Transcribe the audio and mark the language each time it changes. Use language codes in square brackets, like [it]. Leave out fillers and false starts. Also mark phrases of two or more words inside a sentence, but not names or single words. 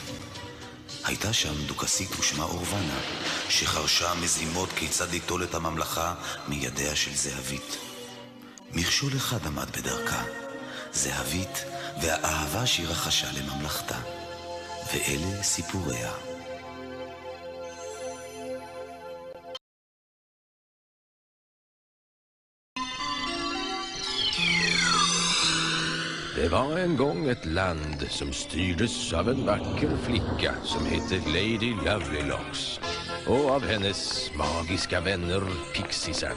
[he] הייתה שם דוכסית ושמה אורבנה, שחרשה מזימות כיצד ליטול את הממלכה מידיה של זהבית. מכשול אחד עמד בדרכה, זהבית והאהבה שהיא רכשה לממלכתה. ואלה סיפוריה. [sv] Det var en gång ett land som styrdes av en vacker flicka som hette Lady Lovelylocks och av hennes magiska vänner Pixisarna.